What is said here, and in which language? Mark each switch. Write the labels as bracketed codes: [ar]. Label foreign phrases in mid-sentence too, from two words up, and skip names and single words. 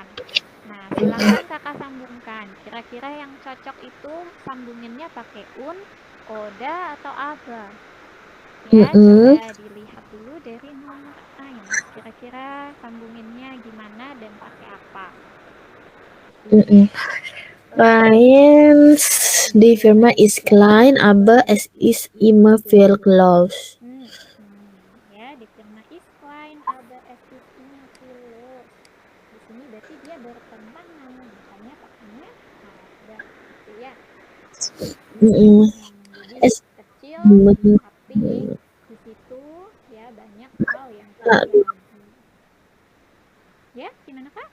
[id] Nah, silakan kakak sambungkan. Kira-kira yang cocok itu sambunginnya pakai oda atau aba. Ya, coba dilihat dulu dari nomor 1. Kira-kira sambunginnya gimana dan pakai apa? [de] Eins, die Firma ist klein, aber es ist immer viel los. Ya, die Firma ist klein, aber es ist immer viel los. [id] Di sini berarti dia bertentangan, makanya pakainya ada, gitu ya. Jadi kecil, tapi di situ ya banyak hal yang terjadi. Ya, gimana kak?